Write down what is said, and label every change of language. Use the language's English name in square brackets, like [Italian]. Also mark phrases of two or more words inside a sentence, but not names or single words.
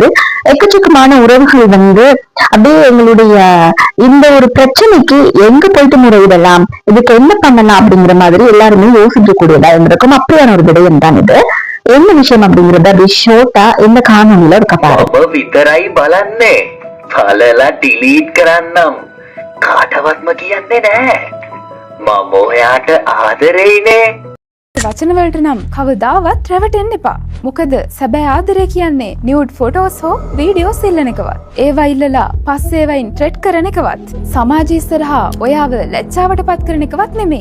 [Tamil] எக்கச்சக்கமான உறவுகள் அப்படியே எங்களுடைய இந்த ஒரு பிரச்சனைக்கு எங்க போயிட்டு முறையிடலாம், இதுக்கு என்ன பண்ணலாம் அப்படிங்கிற மாதிரி எல்லாருமே யோசிக்க கூடியதா இருந்திருக்கும். அப்படியான ஒரு விடயம் தான் இது. என்ன விஷயம் அப்படிங்கறத அப்படி ஷோட்டா இந்த காணொலியில இருக்க பாருங்க. [Sinhala] කාටවත්ම කියන්නේ නෑ මම ඔයාට ආදරෙයිනේ. වචන වලට නම් කවදාවත් රැවටෙන්න එපා. මොකද සැබෑ ආදරය කියන්නේ [English] nude photos [Sinhala] හෝ වීඩියෝස් ඉල්ලන එකවත්. ඒවා ඉල්ලලා පස්සේ ඒවායින් ට්‍රෙඩ් කරන එකවත්. සමාජය ඉස්සරහා ඔයාව ලැජ්ජාවට පත් කරන එකවත් නෙමෙයි.